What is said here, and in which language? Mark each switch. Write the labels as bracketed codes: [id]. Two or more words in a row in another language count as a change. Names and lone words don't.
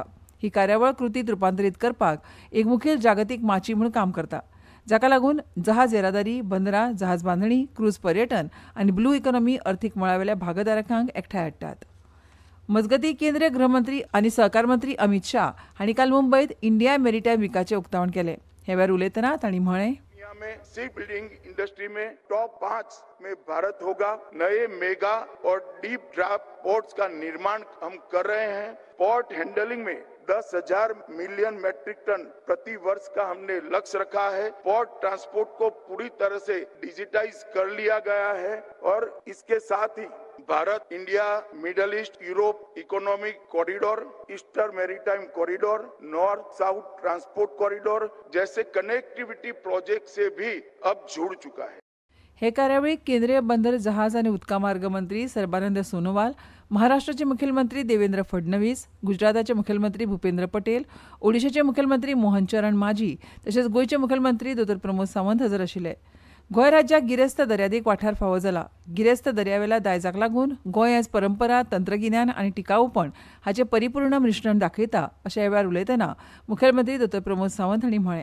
[kok] ही कार्यावळ कृतींत रुपांतरीत करपाक एक मुखेल जागतीक माची म्हूण काम करता, जाका लागून जहाज येरादारी, बंदरां, जहाज बांदणी, क्रूज पर्यटन आनी [en] blue economy [kok] अर्थीक मळावेल्या भागधारकांक एकठांय हाडटात. मजगतीं केंद्रीय गृहमंत्री आनी सहकार मंत्री अमित शाह हांणी काल मुंबयत इंडिया मॅरीटायम वीकाचें उक्तावण केलें. हे वेळार उलयतना तांणी म्हळें, [hi] में [en] sea building industry [hi] में टॉप 5 में भारत होगा. नए मेगा और [en] deep draft ports [hi] का निर्माण हम कर रहे हैं. [en] port handling [hi] में 10,000 [en] million metric tonnes [hi] प्रति वर्ष का हमने लक्ष्य रखा है. [en] port transport [hi] को पूरी तरह से डिजिटाइज कर लिया गया है और इसके साथ ही भारत इंडिया मिडल ईस्ट यूरोप इकोनॉमिक कॉरिडोर, ईस्टर्न मैरीटाइम कॉरिडोर, नॉर्थ साउथ ट्रांसपोर्ट कॉरिडोर जैसे [en] connectivity project [hi] से भी अब जुड़ चुका है. [kok] हे कार्यावळीक केंद्रीय बंदर, जहाज आनी उदका मार्ग मंत्री सर्बानंद सोनोवाल, महाराष्ट्राचे मुखेलमंत्री देवेंद्र फडणवीस, गुजराताचे मुखेलमंत्री भूपेंद्र पटेल, ओडिशाचे मुखेलमंत्री मोहन चरण माझी तशेंच गोंयचे मुखेलमंत्री डॉ प्रमोद सावंत हजर आशिल्ले. गोंय राज्याक गिरेस्त दर्यादेग वाठार फावो जाला. गिरेस्त दर्यावेल्या दायजाक लागून गोंय आयज परंपरा, तंत्रगिन्यान आनी टिकाऊपण हाचे परिपूर्ण मिश्रण दाखयता अशें ह्या वेळार उलयतना मुखेलमंत्री डॉ प्रमोद सावंत हांणी म्हळें.